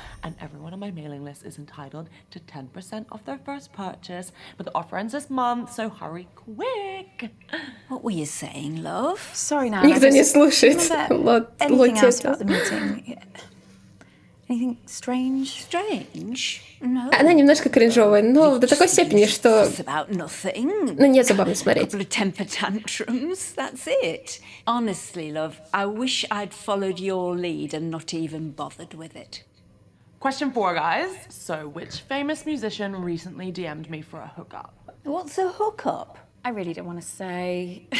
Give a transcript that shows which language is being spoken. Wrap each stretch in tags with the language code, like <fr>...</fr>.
<en>And everyone on my mailing list is entitled to 10% off their first purchase. But the offer ends this month, so hurry quick. What were you saying, love? Sorry, Nan.</en> <ru>Никто не слушает.</ru> <en>Anything else about the meeting? Anything strange? Strange? No.</en> <ru>Она немножко кринжовая, но до такой степени, что...</ru> <en>It's about nothing.</en> <ru>Ну, нет забавно смотреть.</ru> <en>Couple of temper tantrums, that's it. Honestly, love, I wish I'd followed your lead and not even bothered with it. Question 4, guys. So, which famous musician recently DM'd me for a hookup? What's a hookup? I really don't want to say.</en>